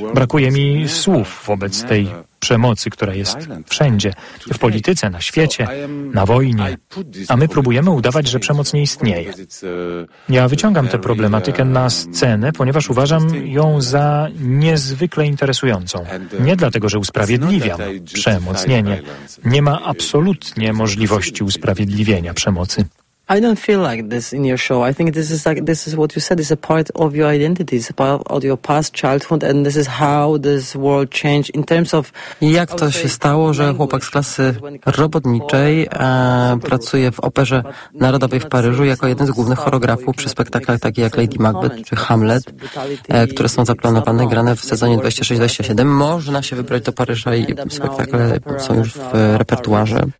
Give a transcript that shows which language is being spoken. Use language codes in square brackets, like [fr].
[pl] Brakuje mi słów wobec tej przemocy, która jest wszędzie, w polityce, na świecie, na wojnie, a my próbujemy udawać, że przemoc nie istnieje. Ja wyciągam tę problematykę na scenę, ponieważ uważam ją za niezwykle interesującą. Nie dlatego, że usprawiedliwiam przemoc, nie, nie. Nie ma absolutnie możliwości usprawiedliwienia przemocy. [en] I don't feel like this in your show. I think this is like this is what you said. It's a part of your identity. It's a part of your past childhood, and this is how this world changed in terms of. [pl] Jak to się stało, że chłopak z klasy robotniczej pracuje w Operze Narodowej w Paryżu jako jeden z głównych choreografów przy spektaklach takich jak Lady Macbeth czy Hamlet, które są zaplanowane, grane w sezonie 26-27. Można się wybrać do Paryża i spektakle są już w repertuarze.